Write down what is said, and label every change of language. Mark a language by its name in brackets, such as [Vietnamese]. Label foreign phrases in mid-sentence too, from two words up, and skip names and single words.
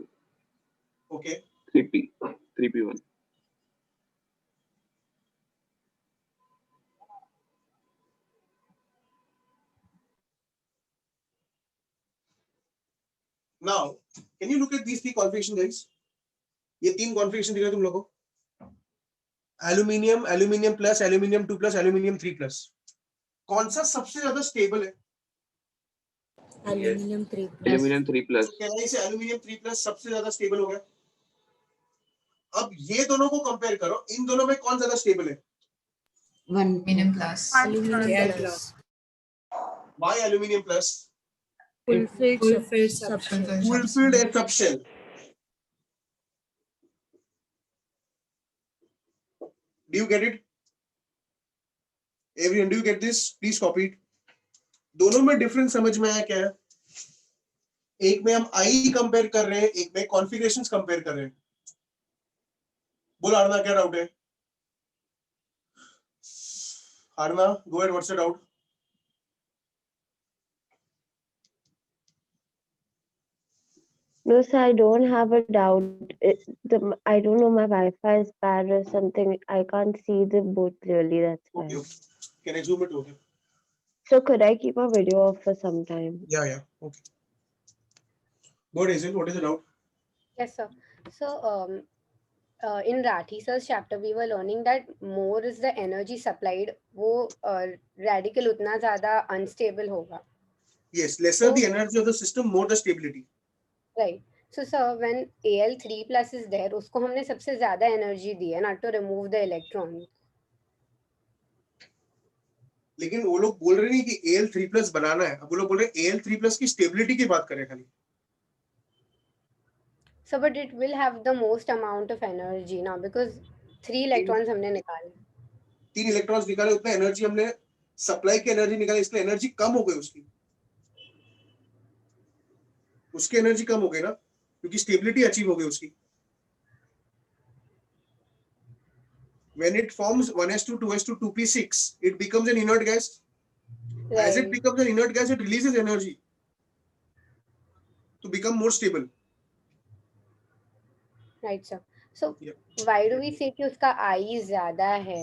[English] Okay. 3p, 3p1. Now, can you look at these three configurations, guys? [Hindi] ये तीन configuration दिख रहे हैं तुम लोगों को? [English] Aluminium, aluminium plus, aluminium 2 plus, aluminium 3 plus. [Hindi] कौन सा सबसे ज्यादा स्टेबल है? [English] Aluminium 3 plus. Aluminium 3 plus. [Hindi] तो कहना इसे [English] aluminium 3 plus [Hindi] सबसे ज्यादा स्टेबल हो गया. अब ये दोनों को कंपेयर करो, इन दोनों में कौन ज्यादा स्टेबल है? [English] Aluminium plus. Aluminium plus. Why aluminium plus? Full-filled subshell. Full-filled air subshell. Do you get it? Everyone, do you get this? Please copy it. [Hindi] दोनों में डिफरेंस समझ में आया क्या है? एक में हम [English] I compare [Hindi] कर रहे हैं, एक में [English] configurations compare [Hindi] कर रहे हैं. बोल आरना, क्या डाउट है? आरना, [English] go ahead, what's the doubt? No, sir, I don't have a doubt. I don't know, my Wi-Fi is bad or something. I can't see the board clearly, that's why. Okay. Can I zoom it over? So could I keep a video off for some time? Yeah, okay. What is it? What is the doubt? Yes, sir. So, in Rathi sir's chapter, we were learning that more is the energy supplied, [Hindi] वो radical उतना ज़्यादा unstable होगा. [English] Yes, lesser the energy of the system, more the stability. Right. So, sir, when Al3 plus is there, [Hindi] उसको हमने सबसे ज़्यादा energy दी है, [English] not to remove the electron. [Hindi] लेकिन वो लोग बोल रहे नहीं कि [English] Al3 plus [Hindi] बनाना है, अब वो लोग बोल रहे हैं [English] Al3 plus [Hindi] की stability की बात करें खाली. [English] So, but it will have the most amount of energy now because 3 electrons [Hindi] हमने निकाले. 3 electrons निकाले, उतना energy हमने supply की energy निकाली, इसलिए energy कम हो गई उसकी. उसकी energy कम हो गई ना, क्योंकि [English] stability achieve [Hindi] हो गई उसकी. [English] When it forms 1s2, 2s2, 2p6, it becomes an inert gas. Right. As it becomes an inert gas, it releases energy to become more stable. Right, sir. So, why do we say [Hindi] कि उसका I ज़्यादा है?